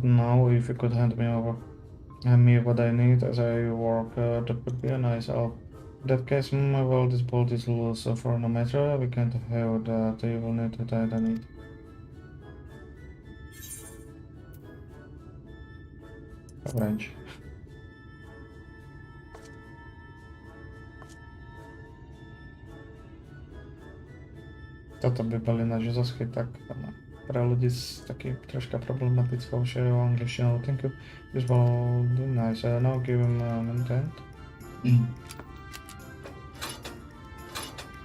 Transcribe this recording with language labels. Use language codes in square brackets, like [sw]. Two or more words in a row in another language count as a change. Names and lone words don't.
[en] Now, if you could hand me over me what I need as I work, that would be a nice help. In that case, well, this bolt is loose, so for no matter, we can't have that. You will need to tighten it. A wrench. [sk] Toto by boli naše zosky, tak pre ľudí s takým troška problematickou angličtinou. [en] Thank you. This will be nice. Now give him an intent.